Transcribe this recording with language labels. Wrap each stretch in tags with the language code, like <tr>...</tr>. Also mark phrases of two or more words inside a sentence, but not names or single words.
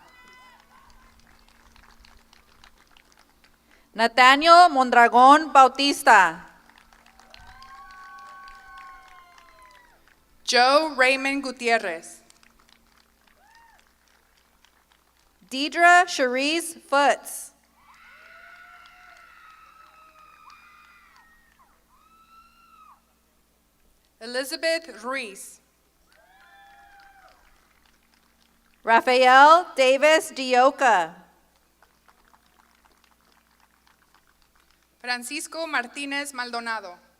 <en>Nathaniel Mondragon Bautista. Joe Raymond Gutierrez. Deidre Cherise Foots. Elizabeth Ruiz. Rafael Davis Dioca. Francisco Martínez Maldonado.</en>